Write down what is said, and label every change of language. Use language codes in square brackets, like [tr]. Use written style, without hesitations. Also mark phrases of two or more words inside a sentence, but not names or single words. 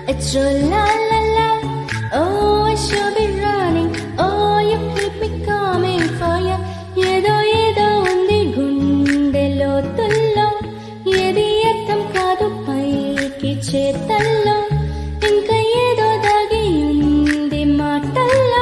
[en] true la la la. Oh, I should be running. Oh, you keep me coming for ya. [te] ఏదో ఏదో ఉంది గుండెలో తుళ్ళో. ఏది ఎత్తం కాదు పైకి చేతల్లో. ఇంకా ఏదో దాగి ఉంది మాటల్లో.